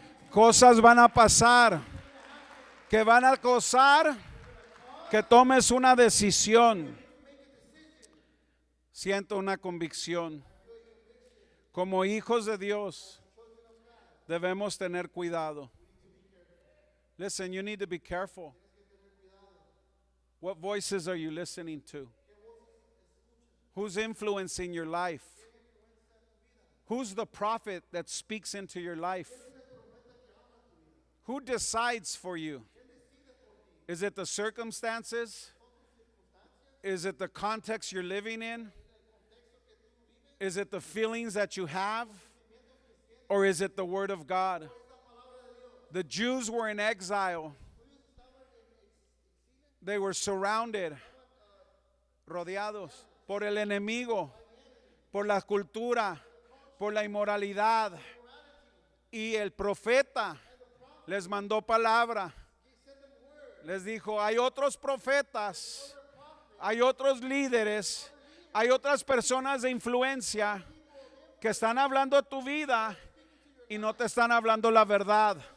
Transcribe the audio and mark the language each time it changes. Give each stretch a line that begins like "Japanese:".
Spanish: Cosas van a pasar que van a causar que tomes una decisión. Siento una convicción. Como hijos de Dios debemos tener cuidado.
English: Listen, you need to be careful. What voices are you listening to? Who's influencing your life? Who's the prophet that speaks into your life? Who decides for you? Is it the circumstances? Is it the context you're living in? Is it the feelings that you have? Or is it the word of God? The Jews were in exile. They were surrounded
Spanish: rodeados por el enemigo, por la cultura, por la inmoralidad. Y el profeta les mandó palabra. Les dijo, hay otros profetas, hay otros líderes, hay otras personas de influencia que están hablando de tu vida y no te están hablando la verdad.